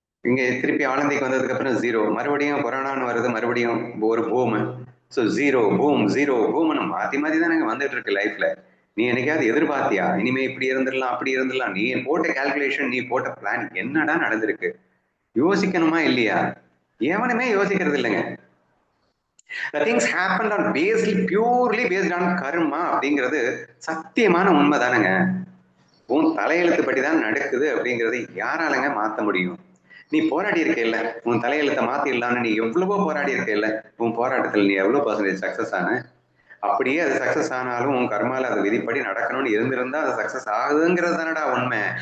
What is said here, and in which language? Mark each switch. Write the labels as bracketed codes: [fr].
[ta] இங்க திருப்பி ஆனந்திக்கு வந்ததுக்கு அப்புறம் ஜீரோ, மறுபடியும் கொரோனான்னு வருது, மறுபடியும் ஒரு boom. So zero boom zero பூம்னு மாத்தி மாத்தி தான் எனக்கு வந்துட்டு இருக்கு லைஃப்ல. நீ என்னைக்காவது எதிர்பார்த்தியா இனிமே இப்படி இருந்துடலாம் அப்படி இருந்துடலாம்? நீ போட்ட கால்குலேஷன், நீ போட்ட பிளான் என்னடா நடந்திருக்கு? யோசிக்கணுமா இல்லையா? எவனுமே யோசிக்கிறது இல்லைங்க. [en] The things happened on purely based on karma [ta] அப்படிங்கிறது சத்தியமான உண்மை தானங்க. உன் தலையெழுத்து படிதான் நடக்குது அப்படிங்கிறது யாராலங்க மாத்த முடியும்? நீ போராடி இருக்கேல்ல, உன் தலையெழுத்தை மாத்திடலான்னு நீ எவ்வளவோ போராடி இருக்கேல்ல, உன் போராட்டத்தில் நீ எவ்வளவு பர்சன்டேஜ் சக்சஸ் ஆன? அப்படியே அது சக்சஸ் ஆனாலும் உன் கர்மால அது விதிப்படி நடக்கணும்னு இருந்திருந்தா அது சக்சஸ் ஆகுதுங்கிறது தானடா உண்மை.